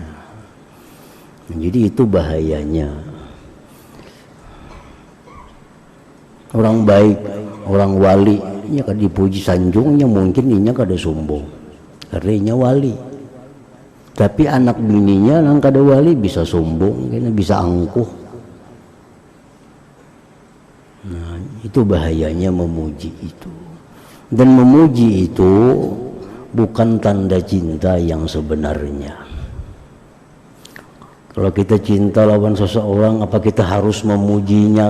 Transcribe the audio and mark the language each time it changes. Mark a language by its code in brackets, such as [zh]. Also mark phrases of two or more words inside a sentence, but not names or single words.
[id] Jadi itu bahayanya. [bjn] Orang baik, orang wali, nya kada dipuji sanjungnya mungkin inya kada sombong, karena inya wali. Tapi anak bininya nang kada wali bisa sombong, kena bisa angkuh. [id] Nah, itu bahayanya memuji itu. Dan memuji itu bukan tanda cinta yang sebenarnya. Kalau kita cinta lawan seseorang, apa kita harus memujinya?